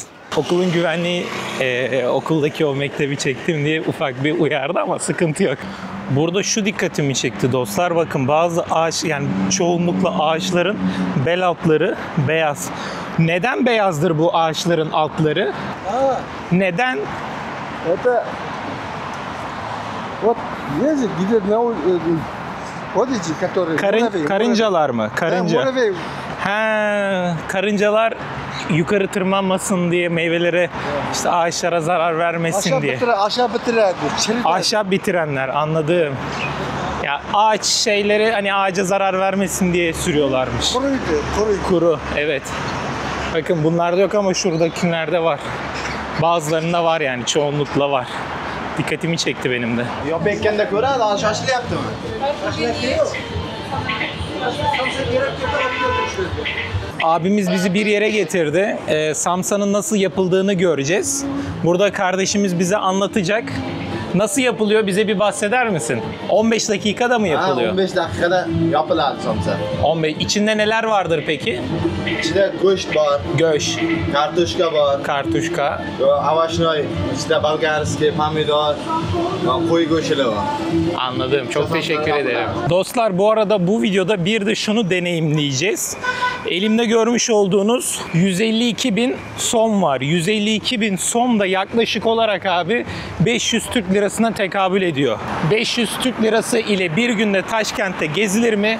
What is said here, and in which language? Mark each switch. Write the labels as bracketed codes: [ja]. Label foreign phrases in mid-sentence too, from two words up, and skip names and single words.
[tr] Okulun güvenliği okuldaki o mektebi çektim diye ufak bir uyardı ama sıkıntı yok. Burada şu dikkatimi çekti dostlar. Bakın bazı ağaç, yani çoğunlukla ağaçların bel altları beyaz. Neden beyazdır bu ağaçların altları? Neden? [ru] Это вот ездит, где вот эти, которые муравей, [tr] Karıncalar mı? [ru] муравей. [tr] Karınca. [ru] Муравей. [tr] Karıncalar yukarı tırmanmasın diye, meyvelere, işte ağaçlara zarar vermesin diye. Aşağı bitirirdi. Ahşap bitirenler, anladım. Ya ağaç şeyleri hani ağaca zarar vermesin diye sürüyorlarmış. Kuruydu, Kuru, evet. Bakın bunlarda yok ama şuradakilerde var. Bazılarında var, yani çoğunlukla var. Dikkatimi çekti benim de. [uz] Yo bekkanda ko'ra hozir shoshilyaptimi? [tr] Abimiz bizi bir yere getirdi. Samsanın nasıl yapıldığını göreceğiz. Burada kardeşimiz bize anlatacak. Nasıl yapılıyor, bize bir bahseder misin? 15 dakikada mı Ha, yapılıyor? [uz] 15 dakikada yapıladi somsa. 15. [tr] İçinde neler vardır peki? [uz] İçida go'sht bor, [tr] Göş, [uz] kartoshka bor, [tr] kartuşka. [uz] avashnoy, ichida bolgarskiy, pomidor, qo'y go'shti bor. [tr] Anladım. Çok teşekkür ederim. Dostlar, bu arada bu videoda bir de şunu deneyimleyeceğiz. Elimde görmüş olduğunuz 152.000 som var. 152.000 som da yaklaşık olarak abi 500 Türk lirasına tekabül ediyor. 500 Türk lirası ile bir günde Taşkent'te gezilir mi?